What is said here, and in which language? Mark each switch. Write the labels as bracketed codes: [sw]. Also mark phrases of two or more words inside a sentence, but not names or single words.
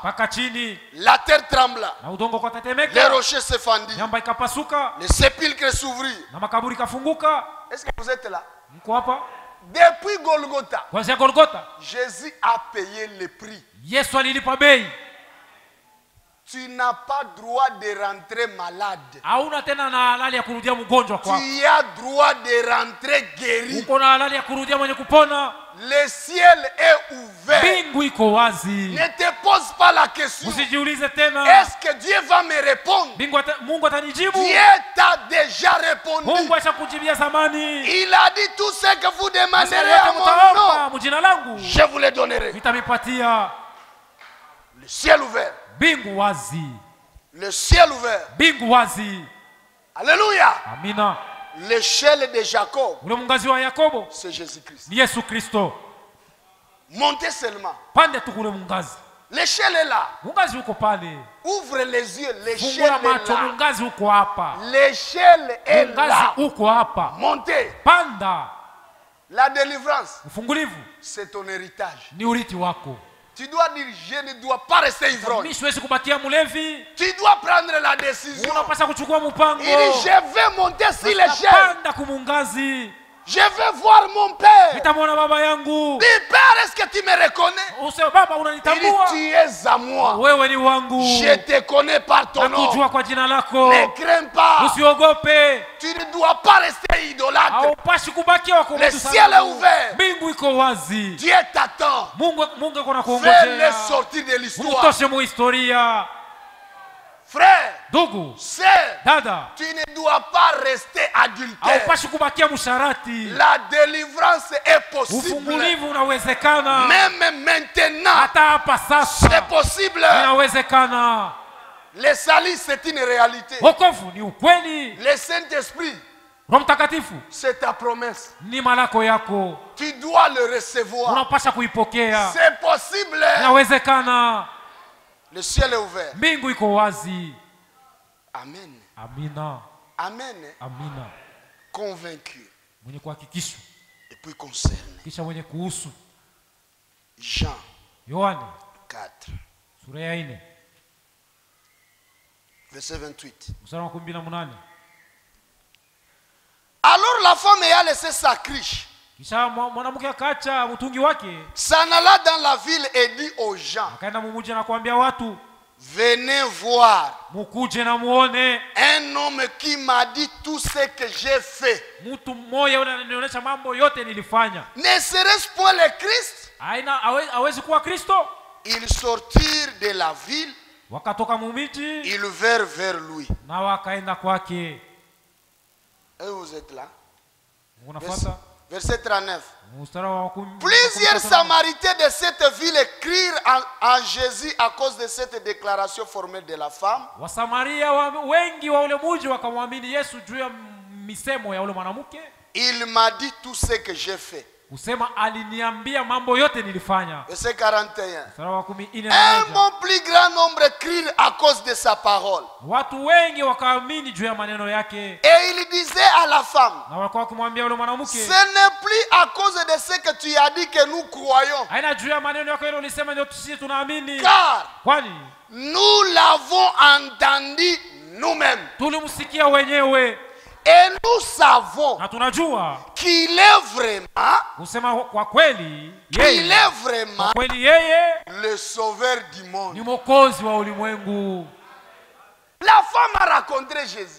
[fr] La terre trembla, les rochers se fendirent, les sépulcres s'ouvrirent. Est-ce que vous êtes là? Depuis Golgotha, Jésus a payé le prix. tu n'as pas droit de rentrer malade. [sw] Hauna tena na halali ya kurudia mgonjwa kwako. [fr] Tu as droit de rentrer guéri. [sw] Uko na halali ya kurudia mwenye kupona. [fr] Le ciel est ouvert. [sw] Mbingu iko wazi. [fr] Ne te pose pas la question. [sw] Usijiulize tena. [fr] Est-ce que Dieu va me répondre? [sw] Mungu atanijibu. [fr] Dieu t'a déjà répondu. [sw] Mungu ashakujibia zamani. [fr] Il a dit tout ce que vous demanderez à mon nom, [sw] mjina langu [fr] je vous le donnerai. [sw] Nitamipatia. [fr] Le ciel ouvert. [sw] Mbingu wazi. [fr] Le ciel ouvert. [sw] Mbingu wazi. [fr] Alléluia. [sw] Amina. [fr] L'échelle de Jacob, [sw] ule mungazi wa Yakobo, [fr] c'est Jésus-Christ. [sw] Ni Yesu Kristo. [fr] Montez seulement. [sw] Pande tu kule mungazi. [fr] L'échelle est là. [sw] Mungazi uko pale. [fr] Ouvre les yeux, l'échelle [sw] Fungula macho, [fr] est là. [sw] mungazi uko hapa. [fr] L'échelle est [sw] mungazi [fr] là. [sw] Uko hapa. [fr] Montez. [sw] Panda. [fr] La délivrance, [sw] ufungulivu, [fr] c'est ton héritage. [sw] Ni urithi wako. [fr] Tu dois dire, je ne dois pas rester ivrogne. [sw] Mimi siwezi kubakia mlevi. [fr] Tu dois prendre la décision. [sw] Unapaswa kuchukua mpango. [fr] Il dit, je vais monter sur l'échelle. [sw] Panda kumungazi. [fr] Je vais voir mon père. [sw] Nitamwona baba yangu. [fr] Dis, Père, est-ce que tu me reconnais? [sw] Usema baba [fr] Il [sw] unanitambua? [fr] dit, tu es à moi. [sw] Wewe ni wangu. [fr] Je te connais par ton nom. [sw] Nakujua kwa jina lako. [fr] Ne crains pas. [sw] Usiogope. [fr] Tu ne dois pas rester idolâtre. [sw] Haupashi kubakia wako. [fr] Le ciel est ouvert. [sw] Mbingu iko wazi. [fr] Dieu t'attend. [sw] Mungu yuko na kuongojea. [fr] Fais-le sortir de l'histoire. [sw] Mtoshe mu historia. [fr] Frère, [sw] ndugu, [fr] sœur, [sw] dada, [fr] tu ne dois pas rester adultère. [sw] haupashi kubakia msharati. [fr] La délivrance est possible. [sw] Ufungulivu unawezekana. [fr] Même maintenant, [sw] hata hapa sasa [fr] c'est possible. [sw] Inawezekana. [fr] Le salut, c'est une réalité. [sw] Wokovu ni ukweli. [fr] Le Saint-Esprit, [sw] Roho Mtakatifu [fr] c'est ta promesse. [sw] ni malako yako. [fr] Tu dois le recevoir. [sw] Unapasha kuipokea. [fr] C'est possible. [sw] Inawezekana. [fr] Le ciel est ouvert. [sw] Mbingu iko wazi. [fr] Amen. [sw] Amina. [fr] Amen. [sw] Amina. [fr] Convaincu. [sw] Mwenye kuhakikishwa. [fr] Et puis concerné. [sw] Kisha mwenye kuhusu. [fr] Jean. [sw] Yohane 4. sura ya 4. [fr] Verset 28. [sw] Mstari wa 18. [fr] Alors la femme ayant laissé sa cruche, [sw] kisha mwanamke akaacha mtungi wake, [fr] s'en alla dans la ville et dit aux gens, [sw] akaenda mumuji na kuambia watu, [fr] venez voir [sw] mukuje na muone [fr] un homme qui m'a dit tout ce que j'ai fait. [sw] mtu mmoja yule ananionyesha mambo yote nilifanya. [fr] Ne serait-ce point le Christ? [sw] Hawezi kuwa Kristo? [fr] Ils sortirent de la ville, [sw] wakatoka mumiji, [fr] ils vinrent vers lui. [sw] na wakaenda kwake. [fr] Et vous êtes là? Verset 39. Plusieurs Samaritains de cette ville écrirent en Jésus à cause de cette déclaration formelle de la femme. [sw] Wasamaria wengi wa ule mji wakamwamini Yesu juu ya misemo ya ule mwanamke. [fr] Il m'a dit tout ce que j'ai fait. [sw] Kusema aliniambia mambo yote nilifanya. [fr] Verset 41. Un bon plus grand nombre écrirent à cause de sa parole. [sw] Watu wengi wakaamini juu ya maneno yake. [fr] Et il disait à la femme, [sw] na walikuwa kumwambia ule mwanamke, [fr] ce n'est plus à cause de ce que tu as dit que nous croyons. [sw] Haina juu ya maneno yako ile ulisema ndio sisi tunaamini. [fr] Car [sw] kwani [fr] nous l'avons entendu nous-mêmes. [sw] Tulimsikia wenyewe. [fr] Et nous savons qu'il est vraiment, qu'il est vraiment le sauveur du monde. La femme a rencontré Jésus.